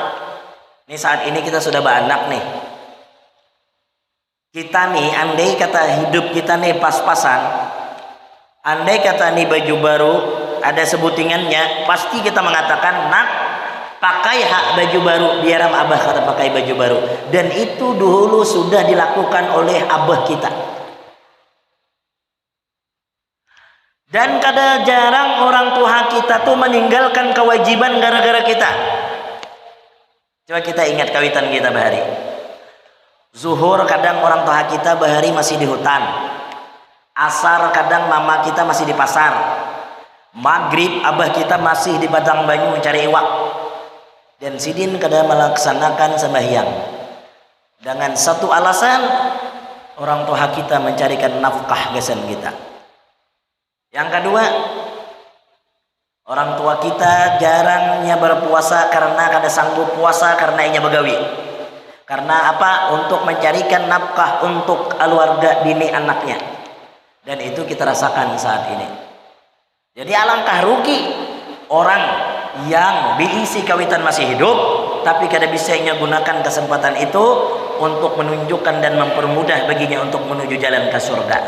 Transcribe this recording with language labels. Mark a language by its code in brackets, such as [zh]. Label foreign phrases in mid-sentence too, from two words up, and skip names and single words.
[id] Ini saat ini kita sudah beranak nih. Kita nih, andai kata hidup kita nih pas-pasan, andai kata nih baju baru ada sebutingannya, pasti kita mengatakan nak pakai hak baju baru, biar abah kata pakai baju baru. Dan itu dulu sudah dilakukan oleh abah kita. Dan kadang jarang orang tua kita tuh meninggalkan kewajiban gara-gara kita. Coba kita ingat kawitan kita bahari. Zuhur kadang orang tua kita bahari masih di hutan. Asar kadang mama kita masih di pasar. Maghrib abah kita masih di Padang Banyu mencari iwak. dan sidin kada melaksanakan sembahyang dengan satu alasan orang tua kita mencarikan nafkah gasan kita. Yang kedua, orang tua kita jarangnya berpuasa karena kada sanggup puasa karena [bjn] inya begawi. [id] Karena apa? Untuk mencarikan nafkah untuk keluarga bini anaknya. Dan itu kita rasakan saat ini. Jadi alangkah rugi orang yang diisi kawitan masih hidup tapi kada bisa gunakan kesempatan itu untuk menunjukkan dan mempermudah baginya untuk menuju jalan ke surga.